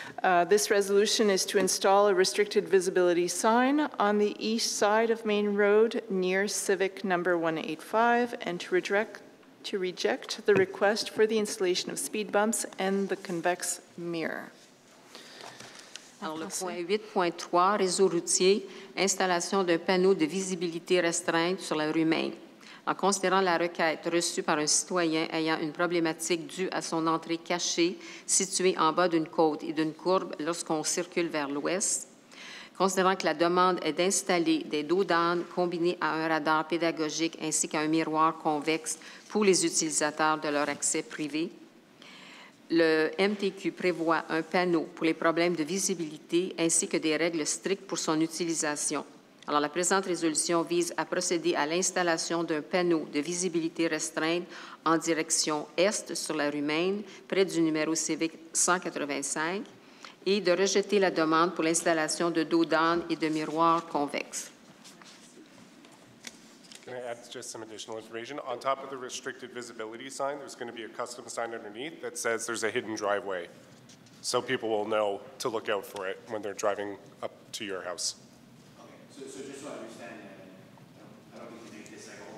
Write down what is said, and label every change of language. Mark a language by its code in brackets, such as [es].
[en] This resolution is to install a restricted visibility sign on the east side of Main Road near Civic number 185 and to reject the request for the installation of speed bumps and the convex mirror. [fr] Alors, le point 8.3, réseau routier, installation d'un panneau de visibilité restreinte sur la rue Main. En considérant la requête reçue par un citoyen ayant une problématique due à son entrée cachée située en bas d'une côte et d'une courbe lorsqu'on circule vers l'ouest, considérant que la demande est d'installer des dos d'âne combinés à un radar pédagogique ainsi qu'à un miroir convexe pour les utilisateurs de leur accès privé, le MTQ prévoit un panneau pour les problèmes de visibilité ainsi que des règles strictes pour son utilisation. Alors, la présente résolution vise à procéder à l'installation d'un panneau de visibilité restreinte en direction est sur la rue Main, près du numéro civique 185, et de rejeter la demande pour l'installation de dos d'âne et de miroirs convexes. [en] Can I add just some additional information? On top of the restricted visibility sign, there's going to be a custom sign underneath that says there's a hidden driveway. So people will know to look out for it when they're driving up to your house. Okay, so just so I understand, I don't think you make this like a